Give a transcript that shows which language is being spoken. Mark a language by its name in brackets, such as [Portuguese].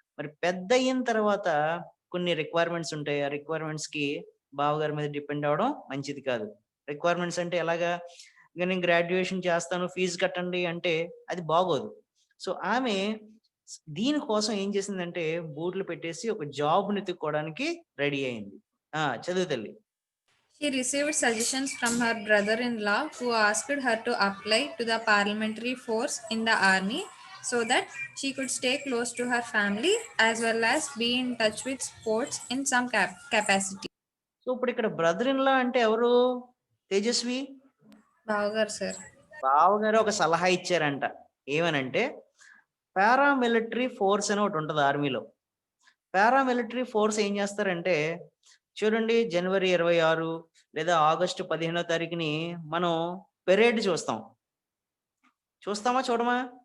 [Telugu] మరి పెద్ద అయిన తర్వాత కొన్ని రిక్వైర్మెంట్స్ ఉంటాయి. ఆ రిక్వైర్మెంట్స్ కి బావగారి మీద డిపెండ్ అవ్వడం మంచిది కాదు. రిక్వైర్మెంట్స్ అంటే ఎలాగా? ఇంకా నేను గ్రాడ్యుయేషన్ చేస్తాను, ఫీజు కట్టండి అంటే అది బాగోదు. సో ఆమె దీనికోసం ఏం చేసిందంటే బూట్లు పెట్టేసి ఒక జాబ్ వెతుక్కోవడానికి రెడీ అయింది. చదువు తల్లి. [English] She received suggestions from her brother-in-law, who asked her to apply to the parliamentary force in the army so that she could stay close to her family as well as be in touch with sports in some capacity. [Telugu] So ఇప్పుడు ఇక్కడ brother in law అంటే ఎవరు Tejaswi? Bhavgar, sir. బావగారు ఒక సలహా ఇచ్చారంట. ఏమనంటే paramilitary force అని ఒకటి ఉంటుంది ఆర్మీలో. పారామిలిటరీ ఫోర్స్ ఏం చేస్తారంటే చూడండి, జనవరి 26 లేదా ఆగస్టు 15వ తారీఖుని మనం పెరేడ్ చూస్తామా చూడమా?